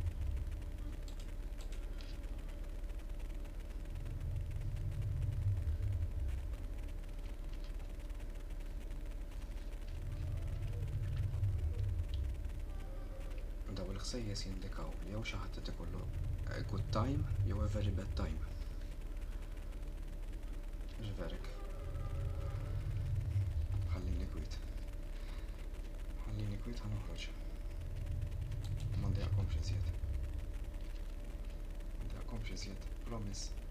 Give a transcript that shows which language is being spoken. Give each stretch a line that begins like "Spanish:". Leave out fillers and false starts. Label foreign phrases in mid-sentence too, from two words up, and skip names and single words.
Maltese: Daw il-ħsejjes jindikaw li jew xi ħadd qed ikollu
English: a good time
Maltese: jew
English: a very bad time.
Maltese: Ġverek. Ħallini kwit ħanoħroġ. M'għandihomx iżjed. Promise.